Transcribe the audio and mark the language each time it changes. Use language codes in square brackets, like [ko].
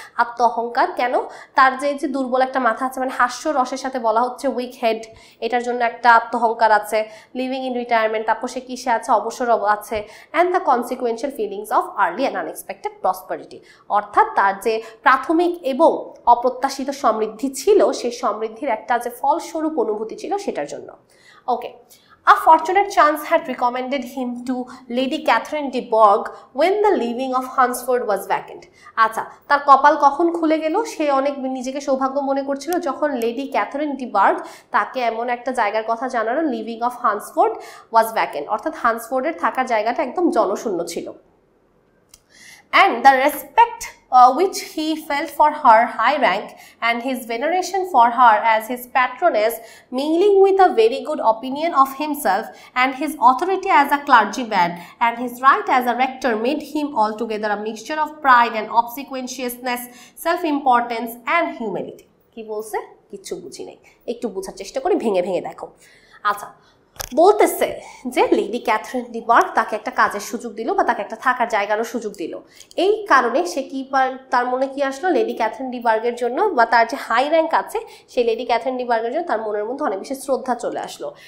[bn] আত্ম অহংকার কেন, তার যে দুর্বল একটা মাথা আছে, মানে হাস্য রসের সাথে বলা হচ্ছে [en] weak head, [bn] এটার জন্য একটা আত্ম অহংকার আছে। [en] living in retirement, [bn] তারপর সে কিসে আছে, অবসর আছে, [en] and the consequential feelings of early and unexpected prosperity, [bn] অর্থাৎ তার যে প্রাথমিক এবং অপ্রত্যাশিত সমৃদ্ধি ছিল, সেই সমৃদ্ধির একটা যে ফলস্বরূপ অনুভূতি ছিল সেটার জন্য। [en] Okay, A fortunate chance had recommended him to Lady Catherine de Bourgh when the living of Hunsford was vacant. [bn] আচ্ছা, তার কপাল কখন খুলে গেল, সে অনেক নিজেকে সৌভাগ্য মনে করছিল যখন লেডি ক্যাথরিন ডি বার্গ তাকে এমন একটা জায়গার কথা জানালো, [en] living of Hunsford was vacant, [bn] অর্থাৎ হান্সফোর্ডের থাকার জায়গাটা একদম জনশূন্য ছিল। [en] And the respect which he felt for her high rank and his veneration for her as his patroness, mingling with a very good opinion of himself and his authority as a clergyman and his right as a rector, made him altogether a mixture of pride and obsequiousness, self-importance and humility. [bn] কি বলছে, কিচ্ছু বুঝি নাই, একটু বোঝার চেষ্টা করি, ভেঙে ভেঙে দেখো। আচ্ছা, বলতেছে যে লেডি ক্যাথরিন ডি বার্গ তাকে একটা কাজের সুযোগ দিল বা তাকে একটা থাকার জায়গারও সুযোগ দিল, এই কারণে সে কি, তার মনে কি আসলো, লেডি ক্যাথরিন ডি বার্গের জন্য বা তার যে হাই র্যাঙ্ক আছে সেই লেডি ক্যাথরিন ডি বার্গের জন্য তার মনের মধ্যে অনেক বেশি শ্রদ্ধা চলে আসলো।